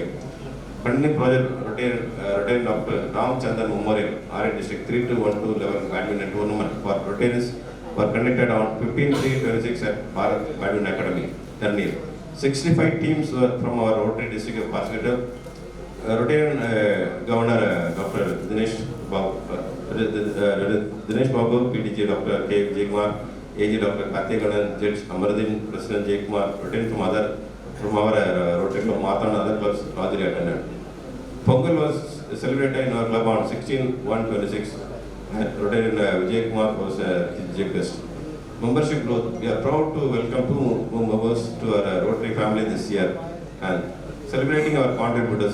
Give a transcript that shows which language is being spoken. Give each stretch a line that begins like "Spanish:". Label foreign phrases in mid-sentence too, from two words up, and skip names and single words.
English: Funding project Rotarian Dr. Ram Chandan Memorial, RA District 3-2-1-2 level badminton tournament for Rotarians were conducted on 15/3/26 at Bharat Badminton Academy, Ternir. 65 teams from our Rotary district have participated. Rotarian Governor Dr. Dinesh Babu, PDG Dr. K. Jaykumar, AG Dr. Karthik Ganan, Judge Amaruddin, President Jaykumar, Rotarian from our Rotary Club Marthandam and other clubs largely attended. Pongal was celebrated in our club on 16/1/26 and Rotarian Vijay Kumar was chief guest. Membership growth. We are proud to welcome 2 more members to our Rotary family this year and celebrating our contributors.